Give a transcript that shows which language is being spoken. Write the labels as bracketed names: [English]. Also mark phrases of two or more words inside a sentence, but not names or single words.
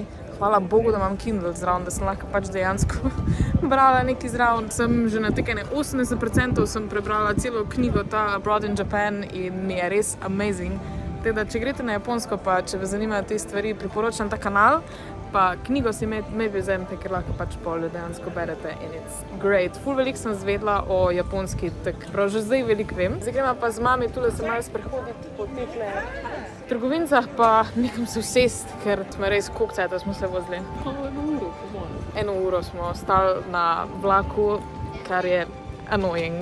[Slovenian] Hvala Bogu, da imam Kindle zraven, da sem lahko pač dejansko brala nekaj zraven. Sem že na tekene 80% sem prebrala celo knjigo, ta Abroad in Japan, in mi je res amazing. Teda, če greste na Japonsko, pa če vas zanimajo te stvari, priporočam ta kanal, pa knjigo si maybe vzemite, ker lahko pač pol dejansko berete in [English] it's great. [Slovenian] Ful veliko sem zvedla o japonski, tako prav že zdaj veliko vem. Zdaj gremo pa z mami, tule se malo sprehoditi po tehle trgovincah, pa nekam se usest, ker smo res koliko cajta smo se vozili. 1 uro smo stali na vlaku, kar je annoying.